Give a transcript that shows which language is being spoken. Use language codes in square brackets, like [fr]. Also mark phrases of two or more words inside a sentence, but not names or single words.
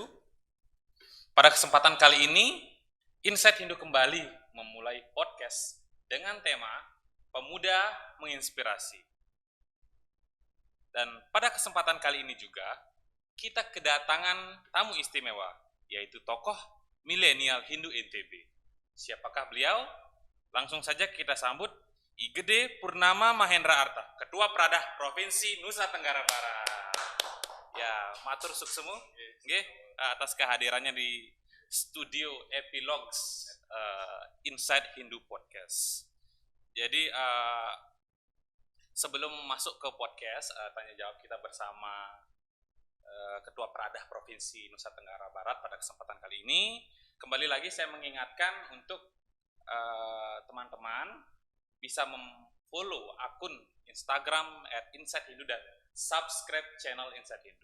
[id] Pada kesempatan kali ini, Insight Hindu kembali memulai podcast dengan tema Pemuda Menginspirasi. Dan pada kesempatan kali ini juga, kita kedatangan tamu istimewa, yaitu tokoh milenial Hindu NTB. Siapakah beliau? Langsung saja kita sambut Igede Purnama Mahendra Arta, Ketua Pradah Provinsi Nusa Tenggara Barat. Ya, [ban] matur suksemu nggih [id] atas kehadirannya di studio Epilogues Inside Hindu Podcast. Jadi sebelum masuk ke podcast tanya jawab kita bersama Ketua Pradah Provinsi Nusa Tenggara Barat pada kesempatan kali ini, kembali lagi saya mengingatkan untuk teman-teman bisa follow akun Instagram @insighthindu dan [en] subscribe channel [id] Insight Hindu.